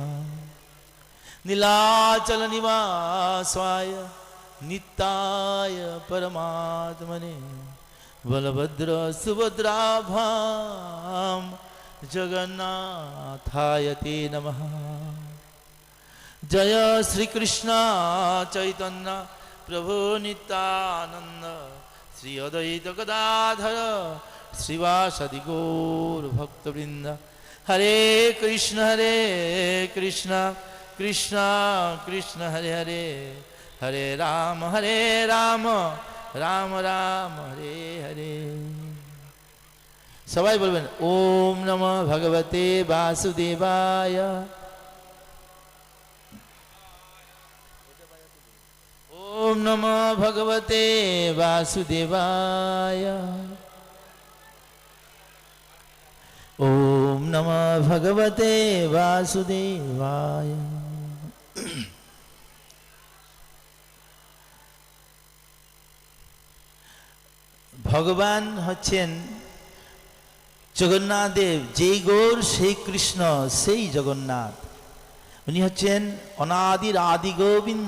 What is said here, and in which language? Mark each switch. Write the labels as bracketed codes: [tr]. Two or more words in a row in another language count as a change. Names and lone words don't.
[sa] नीलाचल निवासाय नित्याय परमात्मने बलभद्र सुभद्राभां जगन्नाथाय ते नमः। जय श्री कृष्ण चैतन्य प्रभु नित्यानंद श्री अद्वैत गदाधर श्रीवासदि गौर भक्तवृंद। हरे कृष्ण कृष्ण कृष्ण हरे हरे हरे राम राम राम हरे हरे। [bn] সবাই বলবেন [sa] ओम नमः भगवते वासुदेवाय ओम नमः भगवते वासुदेवाय ओम नमः भगवते वासुदेवाय। [bn] ভগবান হচ্ছেন জগন্নাথ দেব, যেই গৌর সেই কৃষ্ণ সেই জগন্নাথ। উনি হচ্ছেন অনাদির আদি গোবিন্দ।